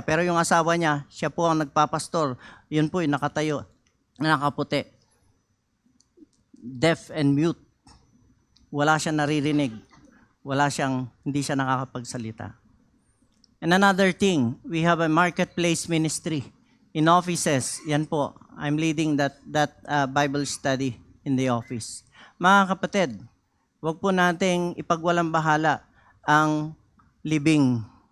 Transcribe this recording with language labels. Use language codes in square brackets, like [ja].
[tl] Pero yung asawa niya, siya po ang nagpapastor. Yun po yung nakatayo, nakaputi. [en] Deaf and mute. [tl] Wala siyang naririnig. Hindi siya nakakapagsalita. [en] And another thing, we have a marketplace ministry in offices. [tl] Yan po, [en] I'm leading that Bible study in the office. [tl] Mga kapatid, wag po nating ipagwalang bahala ang libing.